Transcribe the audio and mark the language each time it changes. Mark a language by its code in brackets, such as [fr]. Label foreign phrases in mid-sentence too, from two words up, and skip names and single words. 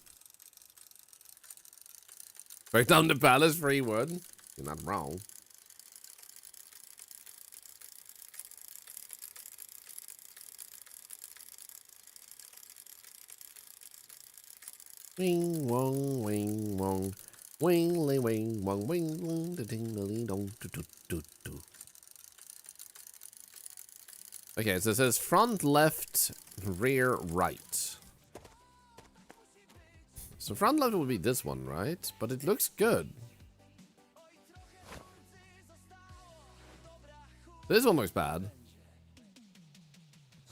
[en] Break down the palace, free wood. You're not wrong. Wing wong, wing wong, wingly wing wong, wing wong, da ding da ding dong, do do do do. Okay, so it says front left, rear right. So front left would be this one, right? But it looks good. This one looks bad.